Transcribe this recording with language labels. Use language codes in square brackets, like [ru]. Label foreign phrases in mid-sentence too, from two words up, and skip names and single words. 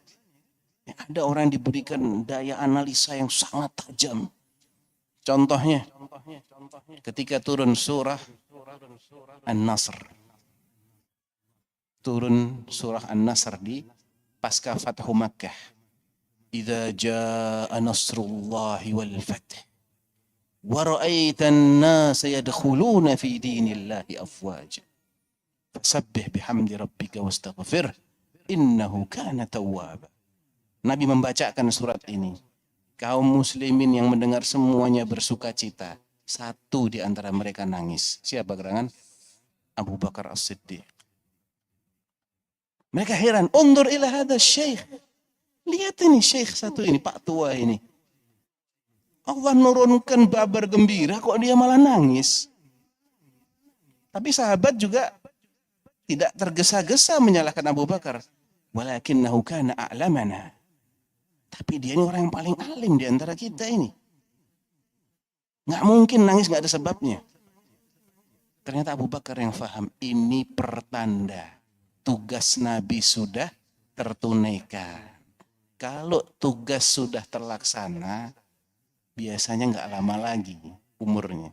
[id] Ada orang yang diberikan daya analisa yang sangat tajam. Contohnya, ketika turun surah An-Nasr. Turun surah An-Nasr di pasca Fathu Makkah. [ar] إذا جاء نصر الله والفتح. وَرَأَيْتَ النَّاسَ يَدْخُلُونَ فِي دِينِ اللَّهِ أَفْوَاجًا فَسَبِّحْ بِحَمْدِ رَبِّكَ وَاسْتَغْفِرْهُ إِنَّهُ كَانَ تَوَّابًا. [id] Nabi membacakan surat ini. Kaum muslimin yang mendengar semuanya bersuka cita. Satu di antara mereka nangis. Siapa gerangan? Abu Bakar As-Siddiq. Mereka heran. [ar] انظر إلى هذا شيخ. [id] Lihat ini syekh satu ini, Pak Tua ini. Allah nurunkan kabar gembira, kok dia malah nangis. Tapi sahabat juga tidak tergesa-gesa menyalahkan Abu Bakar. [ar] ولكنه كان أعلمنا. [id] Tapi dia ini orang yang paling alim di antara kita ini. Nggak mungkin nangis nggak ada sebabnya. Ternyata Abu Bakar yang faham, ini pertanda tugas Nabi sudah tertunaikan. Kalau tugas sudah terlaksana, biasanya nggak lama lagi umurnya.